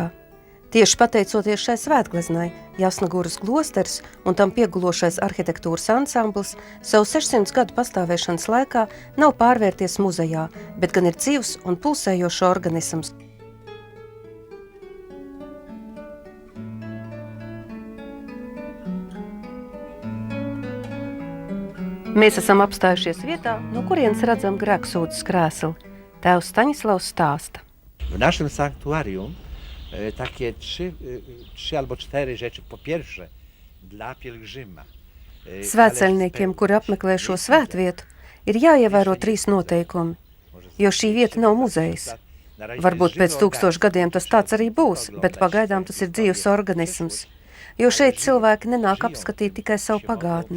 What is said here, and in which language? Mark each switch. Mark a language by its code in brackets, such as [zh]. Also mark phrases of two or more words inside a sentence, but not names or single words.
[lv] Tieši pateicoties šai svētgleznai, Jasnoguras klosters un tam piegulošais arhitektūras ansamblis savu 600 gadu pastāvēšanas laikā nav pārvērties muzejā, bet gan ir dzīvs un pulsējošs organisms. Mēs esam apstājušies vietā, no kurienes redzam grēksūdzes krēslu. Tēvs Staņislavs stāsta. [pl] W naszym sanktuarium takie 3 albo 4 rzeczy. Po pierwsze, dla pielgrzyma. [lv] Svētceļniekiem, kuri apmeklē šo svētvietu, ir jāievēro 3 noteikumi, jo šī vieta nav muzejs. Varbūt pēc 1000 gadiem tas tāds arī būs, bet pagaidām tas ir dzīvs organisms. Jo šeit cilvēki nenāk apskatīt tikai savu pagātni.